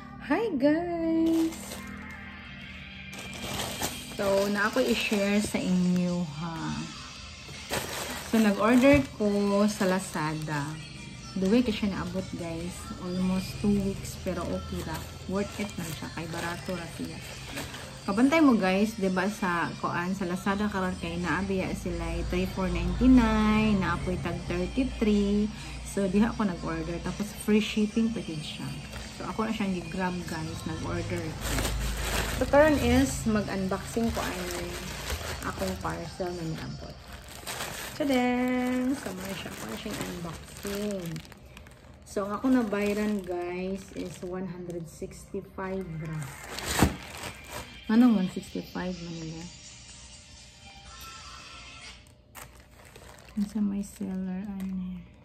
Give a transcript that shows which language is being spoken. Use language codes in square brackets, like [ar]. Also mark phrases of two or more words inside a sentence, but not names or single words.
[en] Hi guys! [ceb] So, na ako i-share sa inyo ha. So, nag-order ko sa Lazada. [en] The way [ceb] kasi siya naabot guys. Almost 2 weeks pero okay ra. Worth it man siya. Kay barato ra siya. Kabantay mo guys, diba sa koan sa Lazada karon kay naabiya sila 34.99, naapoy tag 33. So, diha ako nag-order. Tapos, free shipping pa siya. So, ako na siyang gi-grab guys. Nag-order. So, karon is mag-unboxing ko ang akong parcel na niabot. Tadang! Sama siya. Ako na siyang unboxing. So, ang ako na bayaran guys is 165 bra. Anong 165 manila? Sa may seller, ano?